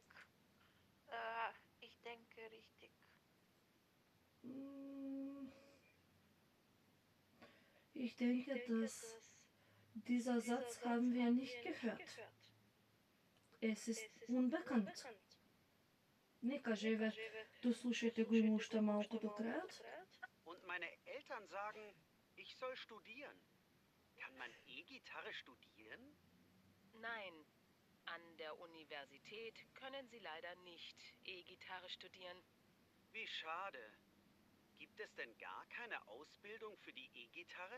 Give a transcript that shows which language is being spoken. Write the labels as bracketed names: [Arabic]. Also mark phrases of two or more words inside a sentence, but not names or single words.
[German] Ich denke richtig. Ich denke, dass Dieser Satz haben wir nicht gehört. Es ist unbekannt. [Macedonian] Не каже ве, дослушайте го има уште малку до крајот. [German] Und meine Eltern sagen, ich soll studieren. Kann man E-Gitarre studieren? Nein, an der Universität können Sie leider nicht E-Gitarre studieren. Wie schade. Gibt es denn gar keine Ausbildung für die E-Gitarre?